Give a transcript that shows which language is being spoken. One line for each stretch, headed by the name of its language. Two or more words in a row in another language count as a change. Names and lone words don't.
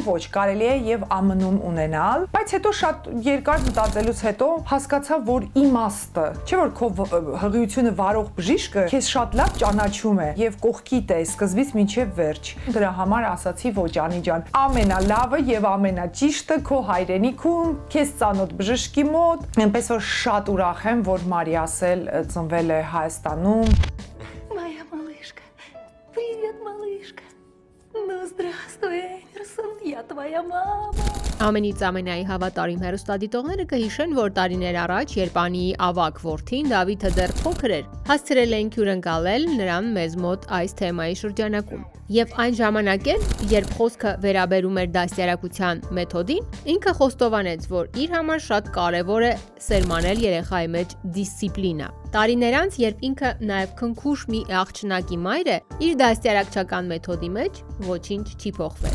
Armenian: ոչ, կարելի է եւ ԱՄՆ-ում ունենալ, բայց հետո շատ երկար մտածելուց հետո հասկացա, որ իմաստը, չէ՞ որ քո հղիությունը վարող բժիշկը քեզ շատ լավ ճանաչում է եւ կողքիդ է սկզբից մինչեւ վերջ։ Դրա համար ասացի ոչ անի ջան, ամենալավը եւ ամենաճիշտը քո հայրենիքում, քեզ ծանոթ բժշկի мод, այնպես որ շատ ուրախ եմ, որ Մարիաս էլ ծնվել է Հայաստանում։
Russian: Моя малышка. Привет, малышка. Ну, здравствуй, Эмерсон, я твоя мама.
Armenian: Ամենից ամենայի հավատարիմ հեռուստադիտողները կհիշեն, որ տարիներ առաջ, երբ Անիի ավագ որդին Դավիթը դեռ փոքր էր, հասցրել էին հյուրընկալել նրան մեզ մոտ այս թեմայի շրջանակում։ Եվ այն ժամանակ էլ, երբ խոսքը վերաբերում էր դաստիարակության մեթոդին, ինքը խոստովանեց, որ իր համար շատ կարևոր է սերմանել երեխայի մեջ դիսցիպլինա։ Տարիներ անց, երբ ինքը նաև քնքուշ մի աղջնակի մայր է, իր դաստիարակչական մեթոդի մեջ ոչինչ չի փոխվել։